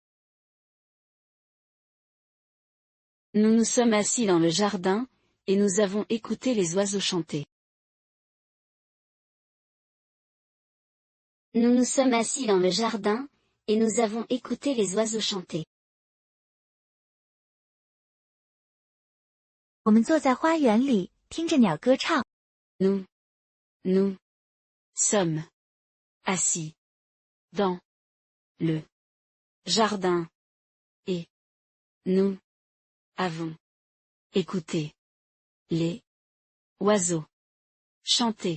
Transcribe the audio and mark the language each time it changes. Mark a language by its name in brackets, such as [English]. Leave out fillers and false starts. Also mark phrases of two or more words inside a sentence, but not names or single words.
[French] Nous nous sommes assis dans le jardin, et nous avons écouté les oiseaux chanter. Nous nous sommes assis dans le jardin, et nous avons écouté les oiseaux chanter. [Chinese] 我们坐在花园里，听着鸟歌唱。 [French] Nous sommes assis dans le jardin, et nous avons écouté les oiseaux chanter.